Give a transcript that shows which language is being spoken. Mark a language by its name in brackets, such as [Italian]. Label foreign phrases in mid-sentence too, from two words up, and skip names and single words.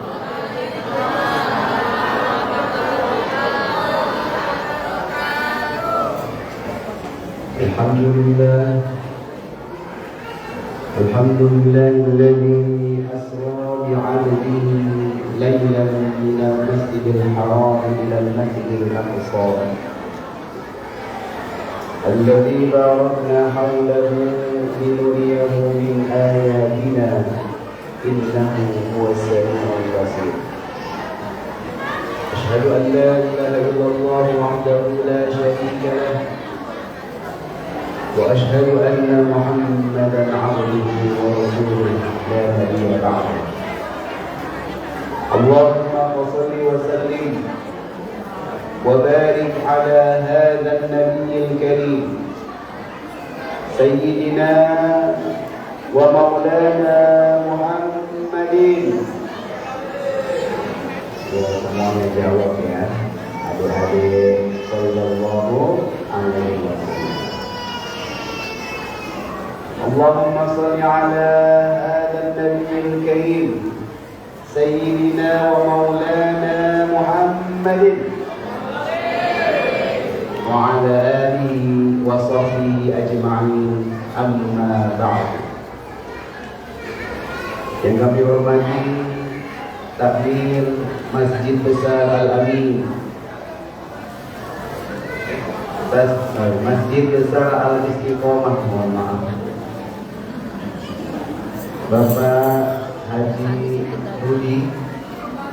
[Arabic] الحمد لله الذي أسرى بعبده ليلا من المسجد الحرام إلى المسجد الأقصى الذي باركنا حوله لنريه من آياتنا إنه هو السميع البصير. أشهد أن لا إله إلا الله وحده لا شريك له وأشهد أن محمدا عبده ورسوله لا نبي بعده. اللهم صل وسلم وبارك على هذا النبي الكريم سيدنا ومولانا محمد. [Indonesian] Ya, semuanya jawab ya, adik-adik. [Arabic] صلى الله عليه وسلم. اللهم صل على هذا النبي الكريم سيدنا ومولانا محمد وعلى آله وصحبه أجمعين أما بعد. [Indonesian] Yang kami hormati Takmir Masjid Besar Al-Amin, Masjid Besar Al-Istiqomah, mohon maaf, Bapak Haji Rudi